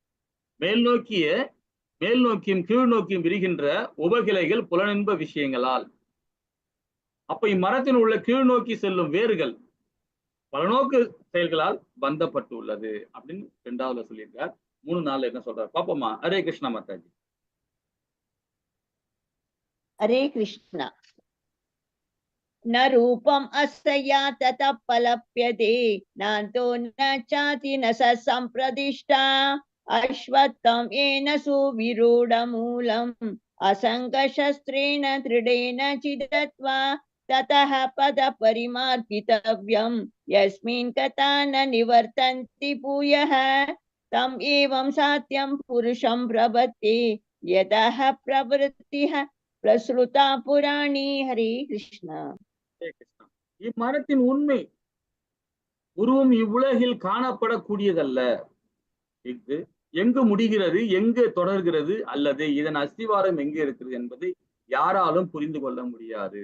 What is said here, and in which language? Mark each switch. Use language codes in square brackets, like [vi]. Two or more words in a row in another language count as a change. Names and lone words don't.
[ta] மேல் நோக்கியும் கீழ் நோக்கியும் விரிகின்ற உபகிளைகள் புலனின்ப விஷயங்களால். அப்ப இம்மரத்தில் உள்ள கீழ் நோக்கி செல்லும் வேர்கள் பலநோக்கு செயல்களால் பந்தப்பட்டு உள்ளது அப்படின்னு 2வதுல சொல்லியிருக்கார். 3-4 என்ன சொல்றாரு பாப்போமா. ஹரே கிருஷ்ணா மாதாஜி. [hi] हरे कृष्ण। [sa] न रूपम् अस्या ततः पलप्यते नान्तो न चाति न स सम्प्रदिष्टा अश्वत्थं येन सुविरूढमूलम् असङ्गशस्त्रेण दृढेन चिदत्वा ततः पदपरिमार्गितव्यं यस्मिन् कथा न निवर्तन्ति भूयः तम् एवं सात्यं पुरुषं प्रपद्ये यतः प्रवृत्तिः प्रसृता पुराणी. [ta] ஹரே கிருஷ்ணா. இம்மரத்தின் உண்மை உருவம் இவ்வுலகில் காணப்படக்கூடியதல்ல. இது எங்கு முடிகிறது, எங்கு தொடர்கிறது, அல்லது இதன் அஸ்திவாரம் எங்கே இருக்கிறது என்பதை யாராலும் புரிந்து கொள்ள முடியாது.